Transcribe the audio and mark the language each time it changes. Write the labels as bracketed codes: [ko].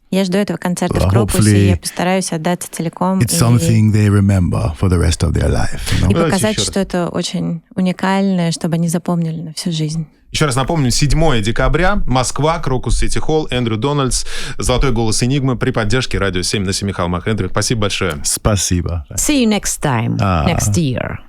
[ru] Я жду этого концерта в Крокусе, и я постараюсь отдаться целиком. [en] It's something they remember for the rest of their life. [ru] И показать, что это очень уникальное, чтобы они запомнили на всю жизнь. Еще раз напомню, 7 декабря, Москва, Крокус Сити Холл, Эндрю Дональдс, «Золотой голос Enigma» при поддержке «Радио 7 на семи холмах». Эндрю, спасибо большое. Спасибо. [en] See you next time, next year.